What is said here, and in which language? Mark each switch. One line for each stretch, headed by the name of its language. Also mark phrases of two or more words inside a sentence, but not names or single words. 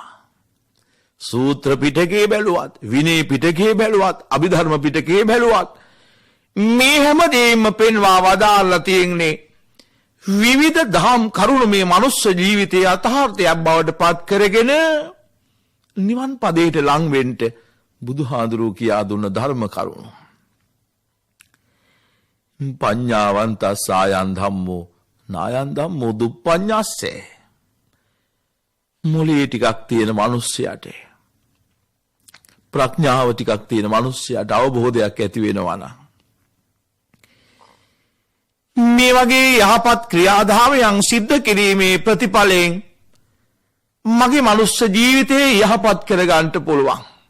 Sinhala: සූත්‍ර පිටකේ බැලුවත්, විනය පිටකේ බැලුවත්, අභිධර්ම පිටකේ බැලුවත් මේ හැම දෙයක්ම පෙන්වා වදාළා තියෙන්නේ විවිධ දහම් කරුණු මේ මනුස්ස ජීවිතයේ යථාර්ථයක් බවට පත් කරගෙන නිවන් පදයට ලං වෙන්න බුදුහාඳුරු කියා දුන්න ධර්ම කරුණු.
Pali: පඤ්ඤාවන්තස්සායන් ධම්මෝ නායන් ධම්මෝ දුප්පඤ්ඤස්සේ.
Sinhala: මොලේ ටිකක් තියෙන මිනිස්සයාට ප්‍රඥාව ටිකක් තියෙන මිනිස්සයාට අවබෝධයක් ඇති වෙනවා නම් මේ වගේ යහපත් ක්‍රියාදාමයන් සිද්ධ කිරීමේ ප්‍රතිඵලයෙන් මගේ මනුස්ස ජීවිතේ යහපත් කරගන්න පුළුවන්.